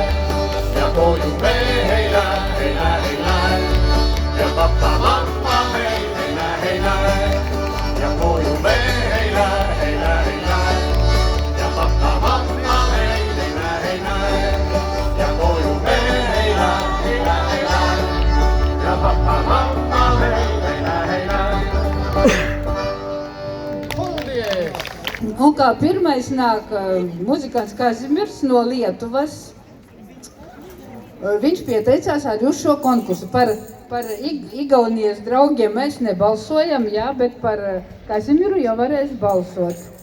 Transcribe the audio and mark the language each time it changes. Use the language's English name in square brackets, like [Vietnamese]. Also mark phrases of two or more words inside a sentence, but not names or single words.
[Estonian] Ja koju me ei lähe, ja papa, mamma me ei lähe. Ja koju me ei lähe, ja papa, mamma me ei lähe. Ja koju me ei lähe, ja papa, mamma me ei lähe. [Latvian] Un kā pirmais nāk muzikants Kazimirs no Lietuvas. Viņš pieteicās arī uz šo konkursu. Par Igaunijas draugiem mēs nebalsojam, jā, bet par Kazimiru jau varēs balsot.